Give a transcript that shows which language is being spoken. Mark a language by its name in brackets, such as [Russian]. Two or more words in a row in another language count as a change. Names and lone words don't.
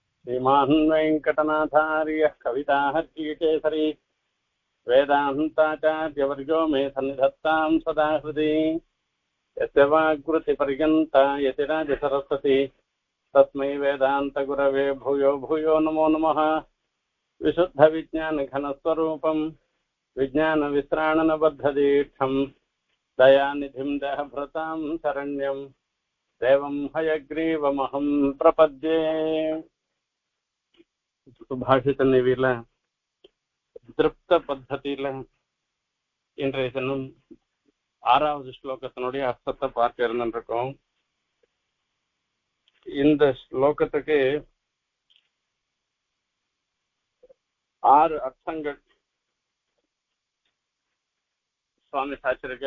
[Sanskrit] श्रीमान् वेङ्कटनाथार्यः कविताहर्षीकेसरी वेदान्ताचार्यवर्यो मे सन्निधत्तां सदा हृदि यस्य वाग्वृत्तिपर्यन्ता यतिराजसरस्वती तस्मै वेदान्तगुरवे भूयो भूयो नमो नमः। विशुद्धविज्ञानघनस्वरूपं विज्ञानविश्राणनबद्धदीक्षं दयानिधिं देहभृतां शरण्यं देवं हयग्रीवमहं प्रपद्ये। [Tamil] சுபாஷித நிவியில திருப்த பத்ததியில இன்றைய தினம் 6வது ஸ்லோகத்தினுடைய அர்த்தத்தை பார்க்க இருந்திருக்கோம். இந்த ஸ்லோகத்துக்கு 6 அர்த்தங்கள் சுவாமி சாச்சிருக்க.